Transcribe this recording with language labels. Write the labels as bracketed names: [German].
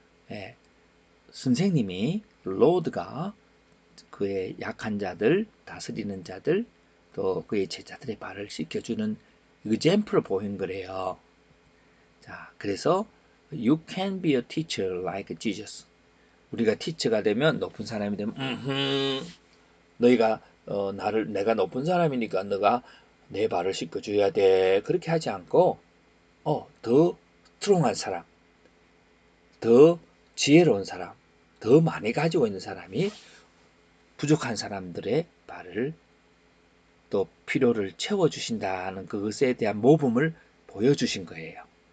[Korean] 예, 선생님이 로드가 그의 약한 자들, 다스리는 자들, 또 그의 제자들의 발을 씻겨주는 example을 보인 거래요. 자, 그래서 [English] you can be a teacher like Jesus. [Korean] 우리가 티처가 되면 높은 사람이 되면 너희가 내가 높은 사람이니까 너가 내 발을 씻겨줘야 돼. 그렇게 하지 않고 더 스트롱한 사람, 더 지혜로운 사람, 더 많이 가지고 있는 사람이 부족한 사람들의 발을 또 필요를 채워주신다는 그것에 대한 모범을 보여주신 거예요.